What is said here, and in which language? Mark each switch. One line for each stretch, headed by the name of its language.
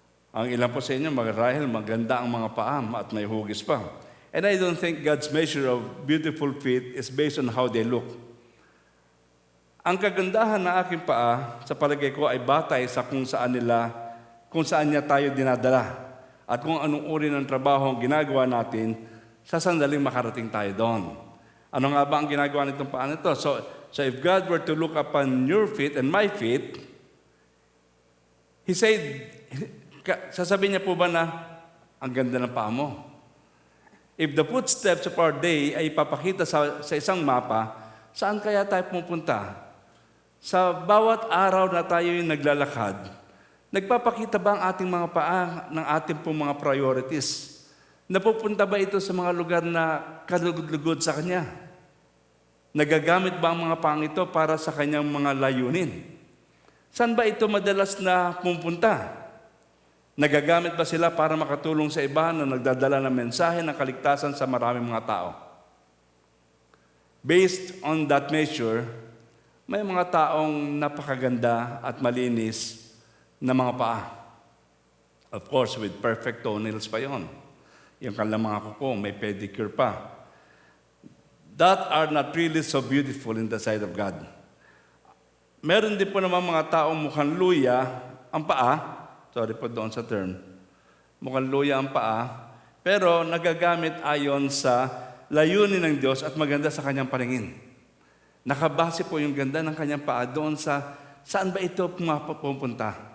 Filipino: Ang ilan po sa inyo, marahil maganda ang mga paa at may hugis pa.
English: And I don't think God's measure of beautiful feet is based on how they look.
Filipino: Ang kagandahan ng aking paa, sa palagay ko, ay batay sa kung saan niya tayo dinadala. At kung anong uri ng trabaho ang ginagawa natin, sa sandaling makarating tayo doon. Ano nga ba ang ginagawa nitong paa nito?
English: So if God were to look upon your feet and my feet, He said,
Filipino: sasabihin niya po ba na, ang ganda ng paa mo?
English: If the footsteps of our day
Filipino: ay ipapakita sa isang mapa, saan kaya tayo pupunta? Sa bawat araw na tayo yung naglalakad, nagpapakita ba ang ating mga paa ng ating pong mga priorities? Napupunta ba ito sa mga lugar na kalugod-lugod sa Kanya? Nagagamit ba ang mga paang ito para sa Kanyang mga layunin? Saan ba ito madalas na pupunta? Nagagamit ba sila para makatulong sa iba na nagdadala ng mensahe ng kaligtasan sa maraming mga tao?
English: Based on that measure,
Filipino: may mga taong napakaganda at malinis na mga paa.
English: Of course, with perfect toenails
Filipino: pa yon. Yung kanilang mga kuko, may pedicure pa.
English: that are not really so beautiful in the sight of God.
Filipino: Meron din po naman mga taong mukhang luya ang paa. Sorry po doon sa term. Mukhang luya ang paa. Pero nagagamit ayon sa layunin ng Diyos at maganda sa kanyang paningin. Nakabase po yung ganda ng kanyang paa doon sa saan ba ito pupunta?